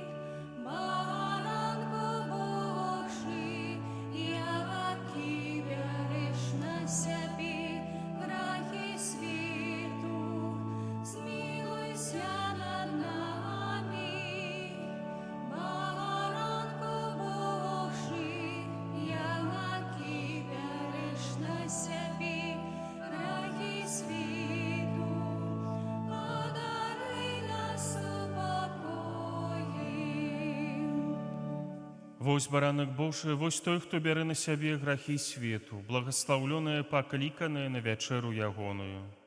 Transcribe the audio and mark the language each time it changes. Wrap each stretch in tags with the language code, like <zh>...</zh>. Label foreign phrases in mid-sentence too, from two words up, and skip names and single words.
<uk>Баранко Божий, який береш на себе грехи світу, змилуйся над нами. Баранко Божий, який береш на себе грехи світу, одари нас упокоєм.</uk> <be>Вось баранак Божий, вось той, хто бярэ на сябе грахі свету, благаслаўлёнае, пакліканае на вячэру ягоную.</be>